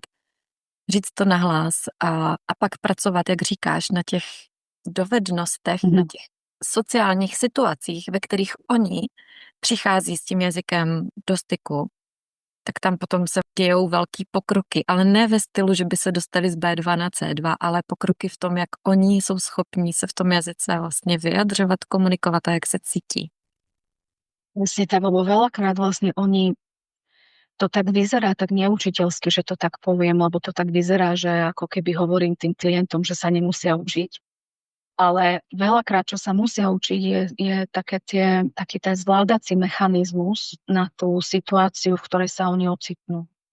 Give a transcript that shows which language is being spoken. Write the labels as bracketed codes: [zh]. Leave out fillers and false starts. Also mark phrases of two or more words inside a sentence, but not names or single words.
[cs] Říct to nahlas a pak pracovat, jak říkáš, na těch dovednostech, na těch sociálních situacích, ve kterých oni přichází s tím jazykem do styku, tak tam potom se dějou velký pokroky, ale ne ve stylu, že by se dostali z B2 na C2, ale pokroky v tom, jak oni jsou schopní se v tom jazyce vlastně vyjadřovat, komunikovat a jak se cítí. [sk] Presne tak, lebo veľakrát vlastne oni, to tak vyzerá tak neučiteľsky, že to tak poviem, lebo to tak vyzerá, že ako keby hovorím tým klientom, že sa nemusia učiť. Ale veľakrát, čo sa musia učiť, je taký ten zvládací mechanizmus na tú situáciu, v ktorej sa oni ocitnú.